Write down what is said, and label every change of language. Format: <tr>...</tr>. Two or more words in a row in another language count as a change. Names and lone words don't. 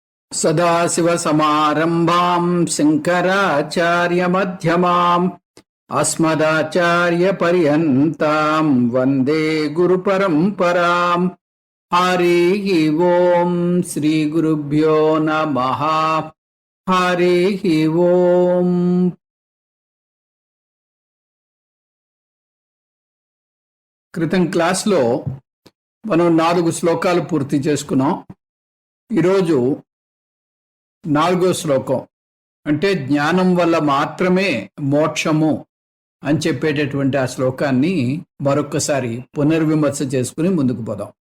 <sa>सदाशिवसमारम्भां शङ्कराचार्यमध्यमाम् अस्मदाचार्यपर्यन्तां वन्दे गुरुपरम्पराम्। हरिः ओम् श्रीगुरुभ्यो नमः। हरिः ओम्।</sa> <te>క్రితం క్లాస్లో మనం 4 శ్లోకాలు పూర్తి చేసుకున్నాం. ఈరోజు 4వ శ్లోకం, అంటే జ్ఞానం వల్ల మాత్రమే మోక్షము అని చెప్పేటటువంటి ఆ శ్లోకాన్ని మరొక్కసారి పునర్విమర్శ చేసుకుని ముందుకు పోదాం.</te>